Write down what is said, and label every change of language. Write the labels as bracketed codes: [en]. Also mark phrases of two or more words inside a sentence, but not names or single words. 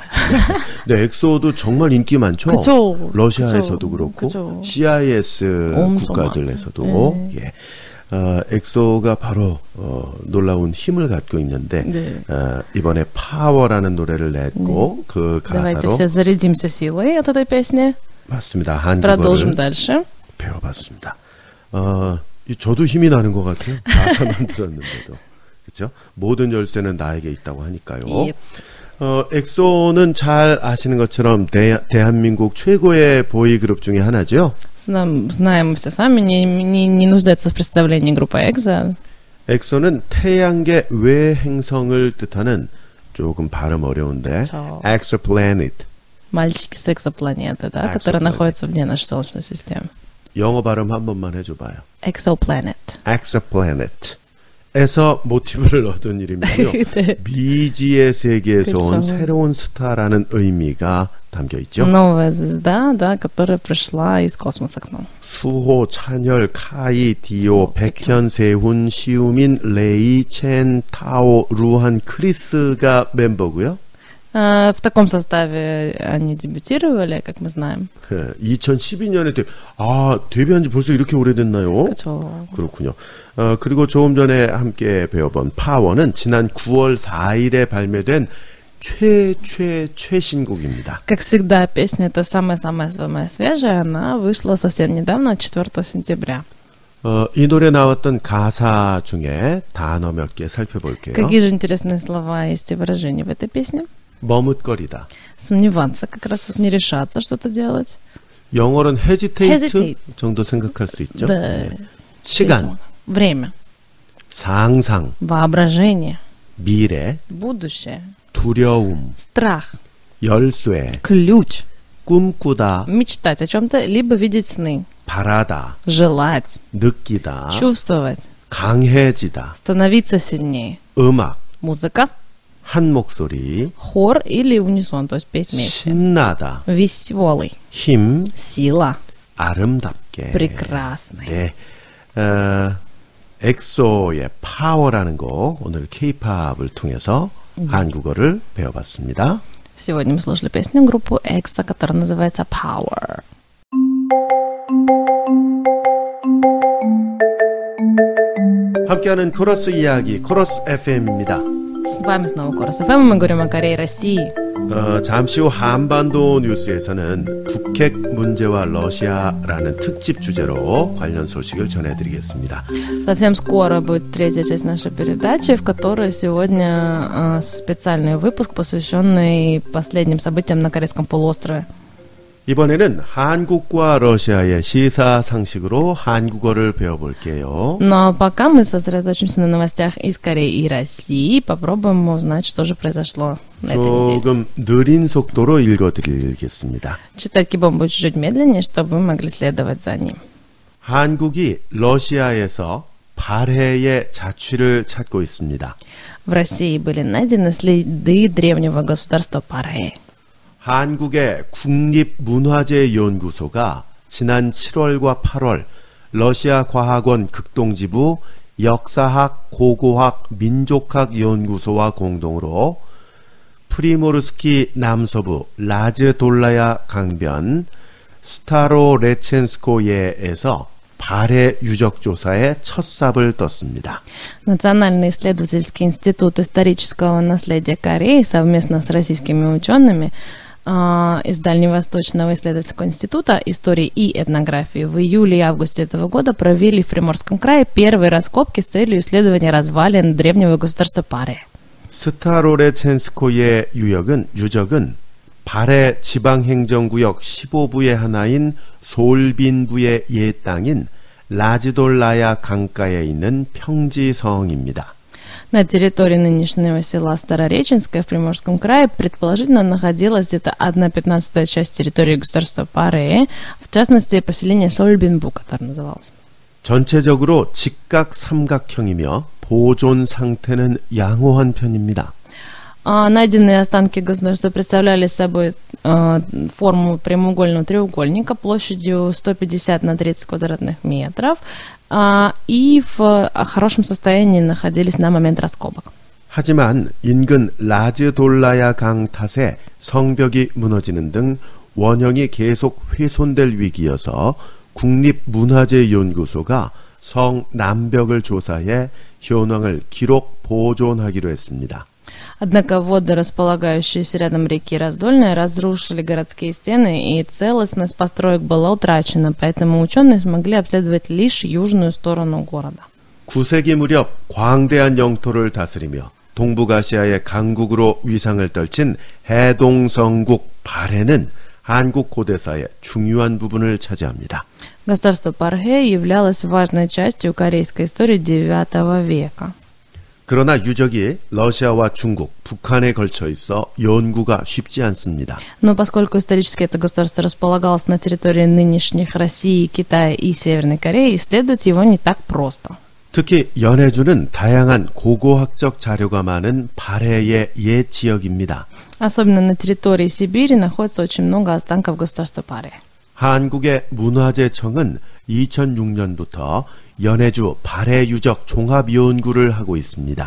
[ko] 네, 엑소도 정말 인기 많죠? 그쵸. 러시아에서도 그쵸. 그렇고, 그쵸. CIS 엄청 국가들에서도, 예. 엑소가 바로, 놀라운 힘을 갖고 있는데, 네. 이번에 파워라는 노래를 냈고, 그 [ru] Давайте [ko] 가사로, [ru] все зарядимся силой от этой песни. [ko] 맞습니다. [ru] Продолжим [ko] 한국어를 [ru] дальше. [ko] 배워봤습니다. 저도 힘이 나는 것 같아요. 가사만 들었는데도. 그렇죠? 모든 열쇠는 나에게 있다고 하니까요. Yep. 엑소는 잘 아시는 것처럼 대한민국 최고의 보이그룹 중에 하나죠. [ru] Знаем мы все с вами, не нуждается в представлении группа EXO. [ko] 엑소는 태양계 외 행성을 뜻하는 조금 발음 어려운데 그쵸. exoplanet. [ru] Мальчики с экзопланеты, да, которые Exoplanet. находятся вне нашей Солнечной системы. [ko] 영어 발음 한 번만 해줘봐요. Exoplanet. exoplanet. 에서 모티브를 얻은 이름이고요. 네. 미지의 세계에서 온 그쵸. 새로운 스타라는 의미가 담겨 있죠. [ru] Новая звезда, да, которая пришла из космоса к нам. [ko] 수호, 찬열, 카이, 디오, 백현, 세훈, 시우민, 레이, 첸, 타오, 루한, 크리스가 멤버고요. [ru] В таком составе они дебютировали, как мы знаем. [ko] 2012년에 데뷔한 지 벌써 이렇게 오래됐나요? 그렇죠. 그렇군요. 그리고 조금 전에 함께 배워본 파워는 지난 9월 4일에 발매된 최신곡입니다. [ru] Как всегда, песня эта самая-самая свежая, она вышла совсем недавно, 4 сентября. [ko] 이 노래 나왔던 가사 중에 단어 몇 개 살펴볼게요. [ru] Какие же интересные слова есть и выражения в этой песне? [ko] 머뭇거리다. [ru] Сомневаться, как раз вот не решаться что-то делать. [ko] 영어로는 hesitate Hesitate. 정도 생각할 수 있죠. [ru] Да. [ko] 네. 시간, [ru] Время. [ko] 상상, [ru] Воображение. [ko] 미래, [ru] Будущее. [ko] 두려움, [ru] Страх. [ko] 열쇠, [ru] Ключ. [ko] 꿈꾸다, [ru] Мечтать о чем-то, либо видеть сны. [ko] 바라다, [ru] Желать. [ko] 느끼다, [ru] Чувствовать. [ko] 강해지다, [ru] Становиться сильнее. [ko] 음악, [ru] Музыка. [ko] 한 목소리, [ru] Хор или унисон, то есть петь вместе. [ko] 신나다, [ru] Веселый. [ko] 힘, [ru] Сила. [ko] 아름답게. [ru] Прекрасный. [ko] 네. 엑소의 파워라는 곡, 오늘 K-팝을 통해서 한국어를 배워봤습니다. [ru] Сегодня мы слушали песню группы EXO, которая называется Power. [ko] 함께하는 코러스 이야기, 코러스 FM입니다. [ru] С вами снова Корос ФМ, мы говорим о Корее и России. [ko] 잠시 후 한반도 뉴스에서는 북핵 문제와 러시아라는 특집 주제로 관련 소식을 전해드리겠습니다. [ru] Совсем скоро будет третья часть нашей передачи, в которой сегодня специальный выпуск, посвященный последним событиям на Корейском полуострове. [ko] 이번에는 한국과 러시아의 시사상식으로 한국어를 배워볼게요. [ru] Но пока мы сосредоточимся на новостях из Кореи и России, попробуем узнать, что же произошло на этой неделе. [ko] 조금 느린 속도로 읽어드리겠습니다. [ru] Читать Кибом будет чуть-чуть медленнее, чтобы вы могли следовать за ним. [ko] 한국이 러시아에서 발해의 자취를 찾고 있습니다. [ru] В России были найдены следы древнего государства Паре. [ko] 한국의 국립문화재연구소가 지난 7월과 8월 러시아 과학원 극동지부 역사학, 고고학, 민족학 연구소와 공동으로 프리모르스키 남서부 라즈돌라야 강변 스타로레첸스코예에서 발해 유적 조사에 첫 삽을 떴습니다. [ru] Национальный исследовательский институт исторического наследия Кореи совместно с российскими учеными из Дальневосточного исследовательского института истории и этнографии в июле и августе этого года провели в Приморском крае первые раскопки с целью исследования развалин древнего государства Паре. [ko] 스타로레첸스코예 유적은 발해 지방행정구역 15부의 하나인 솔빈부의 옛 땅인 라즈돌라야 강가에 있는 평지성입니다. [ru] На территории нынешнего села Старореченское в Приморском крае предположительно находилась где-то 1/15 часть территории государства Паре, в частности поселение Сольбинбу, которое называлось. [ko] 전체적으로 직각 삼각형이며 보존 상태는 양호한 편입니다. [ru] Найденные останки государства представляли собой форму прямоугольного треугольника площадью 150 на 30 квадратных метров и в хорошем состоянии находились на момент раскопок. [ko] 하지만 인근 라즈돌라야 강 탓에 성벽이 무너지는 등 원형이 계속 훼손될 위기여서 국립문화재연구소가 성 남벽을 조사해 현황을 기록 보존하기로 했습니다. [ru] Однако воды, располагающиеся рядом реки Раздольная, разрушили городские стены, и целостность построек была утрачена, поэтому ученые смогли обследовать лишь южную сторону города. [ko] 9세기 무렵 광대한 영토를 다스리며 동북아시아의 강국으로 위상을 떨친 해동성국 발해는 한국 고대사의 중요한 부분을 차지합니다. [ru] Государство Пархэ являлось важной частью корейской истории IX века. [ko] 그러나 유적이 러시아와 중국, 북한에 걸쳐 있어 연구가 쉽지 않습니다. [ru] Но поскольку исторически это государство располагалось на территории нынешних России, Китая и Северной Кореи, исследовать его не так просто. [ko] 특히 연해주는 다양한 고고학적 자료가 많은 발해의 옛 지역입니다. [ru] Особенно на территории Сибири находится очень много останков государства Паре. [ko] 한국의 문화재청은 2006년부터 연해주 발해 유적 종합 연구를 하고 있습니다.